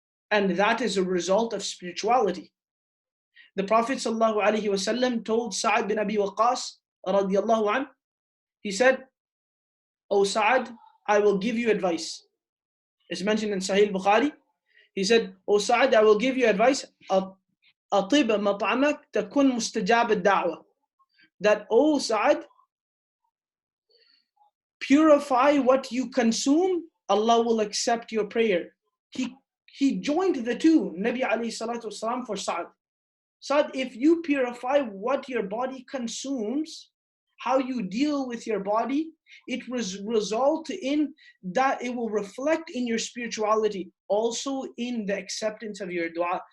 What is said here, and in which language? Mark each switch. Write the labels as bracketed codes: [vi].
[en] And that is a result of spirituality. The Prophet ﷺ told Sa'ad bin Abi Waqqas radiyallahu anh, he said, O Sa'ad, I will give you advice. It's mentioned in Sahih Bukhari. He said, O Sa'ad, I will give you advice. [ar] أطيب مطعمك تكون مستجاب الدعوة. [en] That, O Sa'ad, purify what you consume, Allah will accept your prayer. He joined the two, Nabi alayhi salatu wasalam, for Sa'ad. Sa'ad, if you purify what your body consumes, how you deal with your body, it result in that it will reflect in your spirituality, also in the acceptance of your dua.